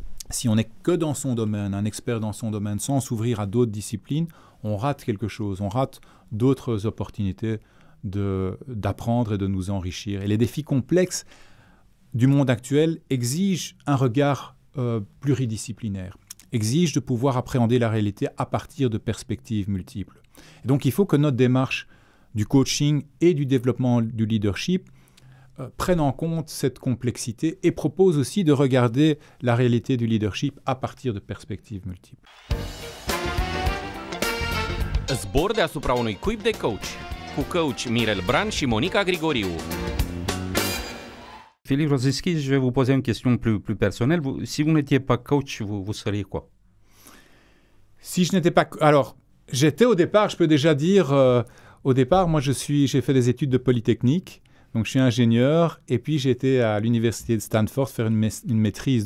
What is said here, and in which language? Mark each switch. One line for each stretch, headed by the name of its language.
French: si on n'est que dans son domaine, un expert dans son domaine, sans s'ouvrir à d'autres disciplines, on rate quelque chose, on rate d'autres opportunités d'apprendre et de nous enrichir. Et les défis complexes du monde actuel exigent un regard pluridisciplinaire, exigent de pouvoir appréhender la réalité à partir de perspectives multiples. Et donc il faut que notre démarche du coaching et du développement du leadership prennent en compte cette complexité et proposent aussi de regarder la réalité du leadership à partir de perspectives multiples.
Romanian: Zbor deasupra unui cuib de coach, cu coach Mirel Bran și Monica Grigoriu.
French: Philippe Rosinski, je vais vous poser une question plus personnelle. Si vous n'étiez pas coach, vous seriez quoi? Si je n'étais pas... Alors, j'étais au départ, je peux déjà dire, au départ, moi j'ai fait des études de Polytechnique. Donc, je suis ingénieur et puis j'ai été à l'université de Stanford faire une maîtrise.